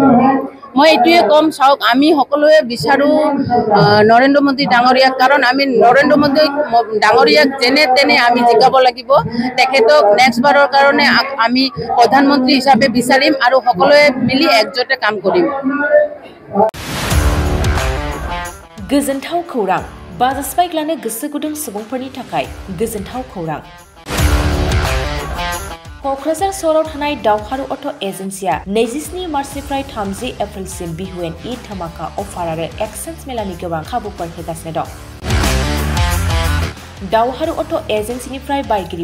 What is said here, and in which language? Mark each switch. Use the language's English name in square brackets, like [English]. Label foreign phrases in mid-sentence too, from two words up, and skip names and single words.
[Assamese] মই এইটোৱে কম চাওক আমি সকলোৱে বিচাৰোঁ নৰেন্দ্ৰ মোদী ডাঙৰীয়াক কাৰণ আমি নৰেন্দ্ৰ মোদী ডাঙৰীয়াক যেনে তেনে আমি জিকাব লাগিব তেখেতক নেক্সট বাৰৰ কাৰণে আমি প্ৰধানমন্ত্ৰী হিচাপে বিচাৰিম আৰু সকলোৱে মিলি একজোটে কাম কৰিম [Bodo] गोजोनथाव खौरां बाजास्पाइक लानो गोसो गुदुं सुबुंफोरनि थाखाय गोजोनथाव खौरां क'क्राझार सहराव थानाय दावहारु अट' एजेन्सिया 27 मार्चनिफ्राय 30 एप्रिलसिम बिहुएन ईद धमाका अफार आरो एक्सचेन्ज मेलानि गोबां खाबुफोर होगासिनो दं दावहारु अट' एजेन्सिनिफ्राय बायगिरि